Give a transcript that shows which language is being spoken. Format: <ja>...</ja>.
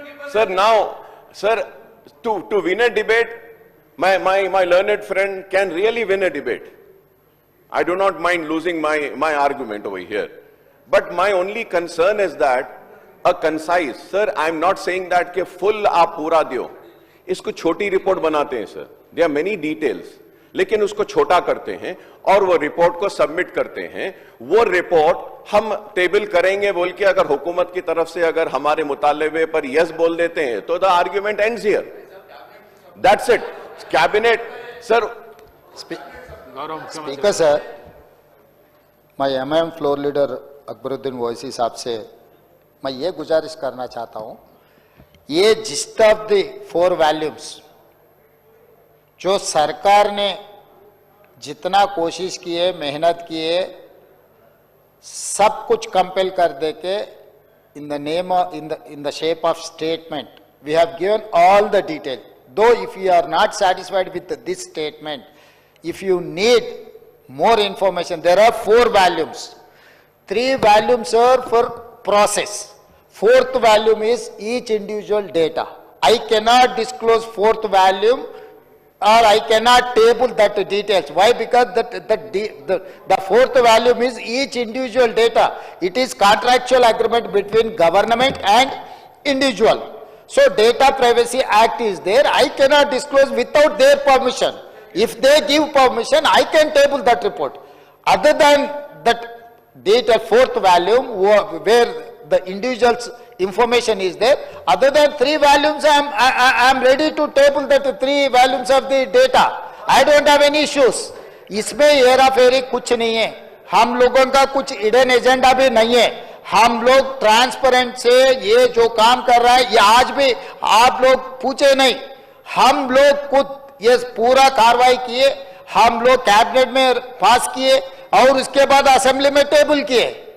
<en>Sir, now, sir, to win a debate, my learned friend can really win a debate. I do not mind losing my argument over here. But my only concern is that a concise, sir, I am not saying that</en> <hi>के full आप पूरा दियो. इसको छोटी report बनाते हैं, sir.</hi> <en>There are many details.</en> <hi>लेकिन उसको छोटा करते हैं और वो रिपोर्ट को सबमिट करते हैं. वो रिपोर्ट हम टेबल करेंगे बोल के अगर हुकूमत की तरफ से अगर हमारे मुतालबे पर यस बोल देते हैं तो</hi> <en>The argument ends here. That's it. Cabinet, sir.</en> <hi>Speaker sir, मैं MIM floor leader Akbaruddin Owaisi साहब से मैं ये गुजारिश करना चाहता हूं, ये</hi> <en>gist of the 4 volumes</en> <hi>जो सरकार ने जितना कोशिश की है, मेहनत की है, सब कुछ कंपेल कर दे के</hi> <en>In the shape of statement we have given all the detail. Though if you are not satisfied with this statement, if you need more information, there are 4 volumes. 3 volumes are for process. 4th volume is each individual data. I cannot disclose 4th volume or I cannot table that details. Why? Because the 4th volume is each individual data. It is contractual agreement between government and individual. So Data Privacy Act is there. I cannot disclose without their permission. If they give permission, I can table that report. Other than that data 4th volume where the individual's information is there, other than 3 volumes, I am ready to table that 3 volumes of the data. I don't have any issues.</en> <hi>इसमें हेरा फेरी कुछ नहीं है. हम लोगों का कुछ hidden agenda भी नहीं है. हम लोग ट्रांसपेरेंट से ये जो काम कर रहा है, ये आज भी आप लोग पूछे नहीं, हम लोग खुद ये पूरा कार्रवाई किए, हम लोग कैबिनेट में पास किए और उसके बाद असेंबली में टेबल किए.</hi>